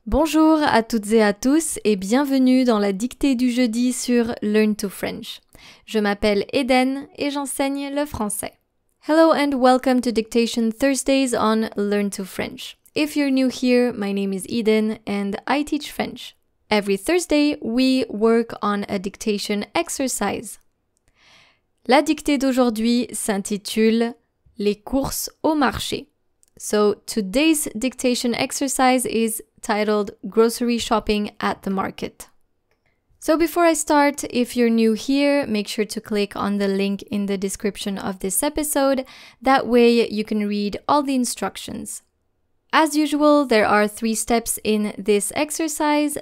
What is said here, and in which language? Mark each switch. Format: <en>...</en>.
<fr>Bonjour à toutes et à tous et bienvenue dans la dictée du jeudi sur Learn to French. Je m'appelle Eden et j'enseigne le français.</fr> <en>Hello and welcome to Dictation Thursdays on Learn to French. If you're new here, my name is Eden and I teach French. Every Thursday, we work on a dictation exercise.</en> <fr>La dictée d'aujourd'hui s'intitule « Les courses au marché ».</fr> <en>So today's dictation exercise is titled Grocery Shopping at the Market. So before I start, if you're new here, make sure to click on the link in the description of this episode. That way you can read all the instructions. As usual, there are 3 steps in this exercise.</en>